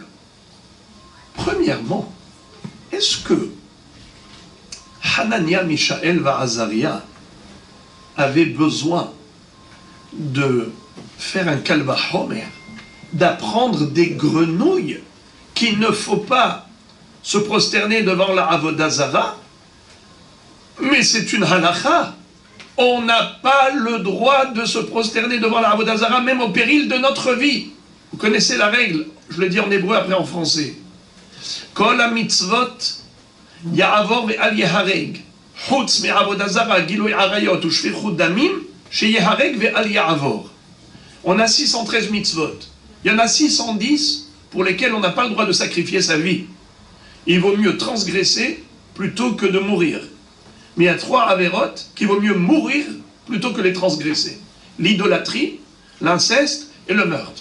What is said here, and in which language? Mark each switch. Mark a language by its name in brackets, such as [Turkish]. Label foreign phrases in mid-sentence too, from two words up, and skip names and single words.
[French] Premièrement, est-ce que Hanania, Mishaël et Azaria avaient besoin de faire un [Hebrew] קל וחומר, [French] d'apprendre des grenouilles qu'il ne faut pas se prosterner devant la [Hebrew] עבודה זרה? [French] Mais c'est une halakha. On n'a pas le droit de se prosterner devant la [Hebrew] עבודה זרה, [French] même au péril de notre vie. Vous connaissez la règle, je le dis en hébreu après en français. [Hebrew] כל המצוות יעבור ואל יהרג. חוץ מעבודה זרה, גילוי עריות ou שפיכות דמים, שיהרג ואל יעבור. [French] On a 613 mitzvot. Il y en a 610 pour lesquels on n'a pas le droit de sacrifier sa vie. Il vaut mieux transgresser plutôt que de mourir. Mais il y a 3 avérotes qu'il vaut mieux mourir plutôt que les transgresser. L'idolâtrie, l'inceste et le meurtre.